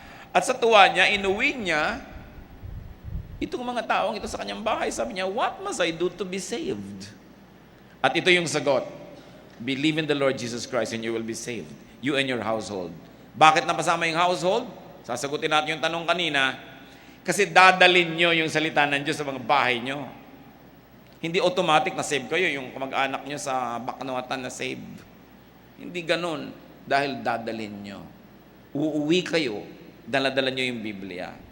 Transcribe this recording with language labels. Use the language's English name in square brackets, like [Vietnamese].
[Filipino] At sa tuwa niya, inuwi niya itong mga taong ito sa kanyang bahay. Sabi niya, [English] what must I do to be saved? [Filipino] At ito yung sagot, [English] believe in the Lord Jesus Christ and you will be saved, you and your household. [Filipino] Bakit napasama yung household? Sasagutin natin yung tanong kanina, kasi dadalin nyo yung salita ng Diyos sa mga bahay nyo. Hindi automatic na save kayo, yung kamag-anak nyo sa Baknoatan na save. Hindi ganun. Dahil dadalhin nyo. Uuwi kayo, dala-dala nyo yung Biblia.